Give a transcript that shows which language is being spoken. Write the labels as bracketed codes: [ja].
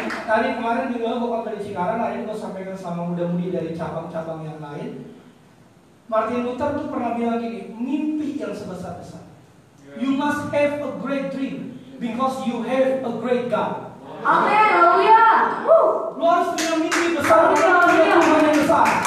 [id] Tadi kemarin juga bukan dari Cikarang, hari ini gue sampaikan sama muda-mudi dari cabang-cabang yang lain. Martin Luther tuh pernah bilang gini, mimpi yang sebesar-besar. [en] You must have a great dream because you have a great God. [id] Amin, haleluya. Lu harus punya mimpi besar, punya Tuhan yang besar.